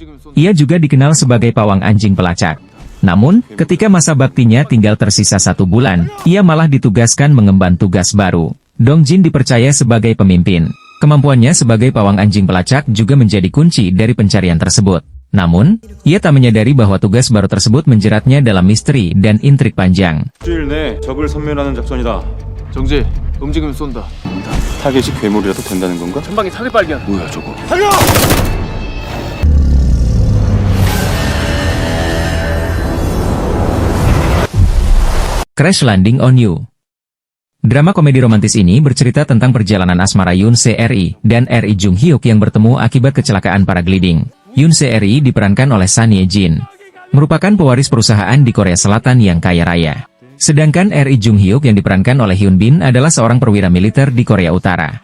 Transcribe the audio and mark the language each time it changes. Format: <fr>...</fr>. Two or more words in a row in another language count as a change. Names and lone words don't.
<id>Ia juga dikenal sebagai pawang anjing pelacak. Namun, ketika masa baktinya tinggal tersisa 1 bulan, ia malah ditugaskan mengemban tugas baru. Dong-jin dipercaya sebagai pemimpin. Kemampuannya sebagai pawang anjing pelacak juga menjadi kunci dari pencarian tersebut. Namun, ia tak menyadari bahwa tugas baru tersebut menjeratnya dalam misteri dan intrik panjang.</id> <ko>일주일 내 적을 섬멸하는 작전이다. 정지, 움직이면 쏜다. 타겟이 괴물이라도 된다는 건가? 전방에 타겟 발견. 뭐야 저거?</ko> <id>Crash Landing on You. Drama komedi romantis ini bercerita tentang perjalanan asmara Yoon Se-ri dan Ri Jung Hyuk yang bertemu akibat kecelakaan paragliding. Yoon Se-ri diperankan oleh Son Ye-jin, merupakan pewaris perusahaan di Korea Selatan yang kaya raya. Sedangkan Ri Jung Hyuk yang diperankan oleh Hyun Bin adalah seorang perwira militer di Korea Utara.</id>